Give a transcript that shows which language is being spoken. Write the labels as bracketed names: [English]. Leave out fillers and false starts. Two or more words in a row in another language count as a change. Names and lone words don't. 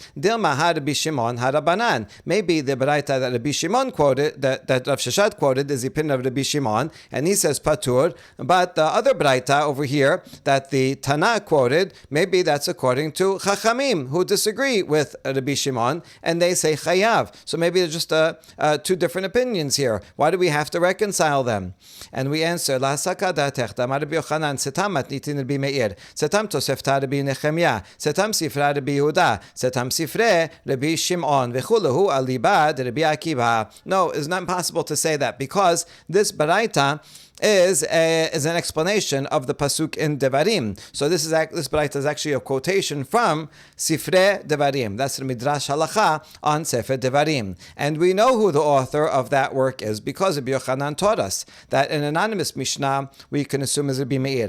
[English] Dilma Rabbi Shimon Harabanan. Maybe the baraita that Rabbi Shimon quoted, that Rav Sheshet quoted, is the opinion of Rabbi Shimon, and he says patur. But the other baraita over here that the Tana quoted, maybe that's according to Chachamim, who disagree with Rabbi Shimon, and they say chayav. So maybe there's just two different opinions here. Why do we have to reconcile them? And we answer, [Aramaic] לא סלקא דעתך, רבי יוחנן סתם מתניתין רבי מאיר, סתם תוספתא רבי נחמיה סתם ספרא רבי יהודה סתם ספרי רבי שמעון וכולהו אליבא דרבי עקיבא. [English] No, it's not possible to say that because this baraita is an explanation of the pasuk in Devarim. So this baraita is actually a quotation from Sifrei Devarim. That's the [Hebrew] מדרש הלכה [English] on Sefer Devarim. And we know who the author of that work is because Rabbi Yochanan taught us that an anonymous Mishnah we can assume is Rabbi Meir.